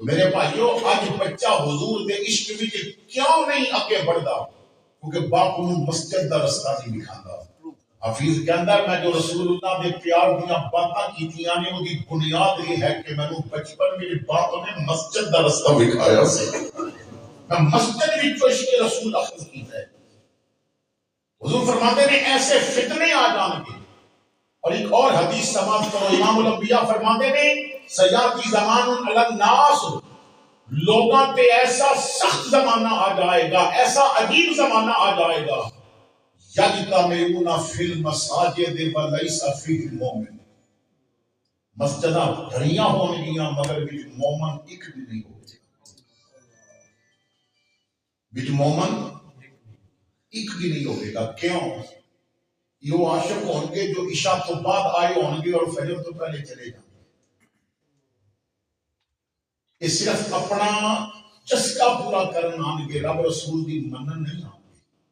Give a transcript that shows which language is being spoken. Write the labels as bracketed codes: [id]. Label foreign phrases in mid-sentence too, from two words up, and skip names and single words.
[pa] میرے بھائیو اج بچہ حضور دے عشق وچ کیوں نہیں اگے بڑھدا؟ کیونکہ باپ نوں مسجد دا رستہ نہیں دکھاندا۔ حفیظ کہندا ہے میں جو رسول اللہ دے پیار دیاں باتاں کیتیاں نے اودی بنیاد یہ ہے کہ مینوں بچپن میرے باپ نے مسجد دا رستہ دکھایا سی، میں مسجد وچ عشق رسول اخذ کیتا ہے۔ [ur] حضور فرماتے ہیں ایسے فتنے آ جان گے۔ اور ایک اور حدیث سماعت کرو، امام الانبیاء فرماتے ہیں [ar] سیاتی زمان علی الناس، [pa] لوگاں تے ایسا سخت زمانہ آ جائے گا، ایسا عجیب زمانہ آ جائے گا، [ar] یجتمعون فی المساجد ولیس فیہ المؤمن، [pa] مسجداں بھریاں ہون گیاں مگر وچ مومن ایک بھی نہیں ہوگا، وچ مومن ایک بھی نہیں ہوگا۔ کیوں؟ [ur] یہ عاشق ہوں گے جو عشاء تو بعد آئے ہوں گے اور فجر تو پہلے چلے جائیں گے۔ [pa] یہ صرف اپنا چسکا پورا کرنا آن گے، رب رسول دی منن نہیں آن گے۔